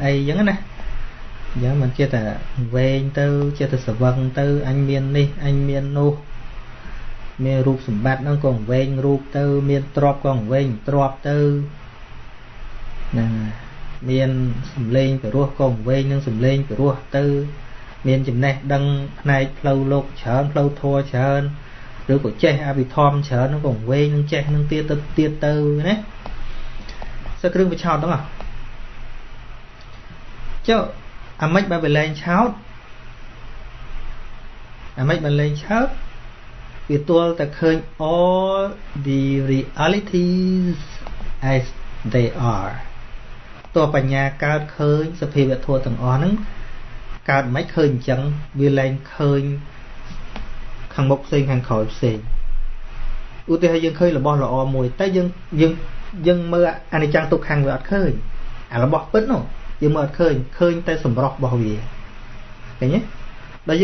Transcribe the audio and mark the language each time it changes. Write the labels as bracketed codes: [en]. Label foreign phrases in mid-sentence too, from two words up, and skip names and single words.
[km] អីអញ្ចឹងណាអញ្ចឹងមិនជាតែវែងទៅជាតែស្វឹងទៅអញមាននេះអញមាននោះមានរូបសម្បត្តិហ្នឹងក៏វែងរូបទៅមានទ្រព្យក៏វែងទ្រព្យទៅហ្នឹងមានសម្លេងពីរោះក៏វែងនឹងសម្លេងពីរោះទៅមានចំណេះដឹងផ្នែកផ្លូវលោកច្រើនផ្លូវធម៌ច្រើនឬក៏ចេះអភិធម្មច្រើនហ្នឹងក៏វែងនឹងចេះនឹងទៀតទៅណាសើគ្រឿងប្រឆោតហ្នឹង ចុះអាម៉េចបើវាលែងឆោតអាម៉េចបើលែងឆោតវាទល់តែឃើញ [en] all the realities as they are [km] តើបញ្ញាកើតឃើញសភាវធម៌ទាំងអស់ហ្នឹងកើតមិនឃើញអញ្ចឹងវាលែងឃើញខាងមុខផ្សេងខាងក្រោយផ្សេងឧទាហរណ៍យើងឃើញ របស់ល្អមួយតែយើងមើលអនិច្ចំទុក្ខំវាអត់ឃើញអារបស់ពិតនោះយើងមើលអត់ឃើញតែសម្រស់របស់វាឃើញទេដល់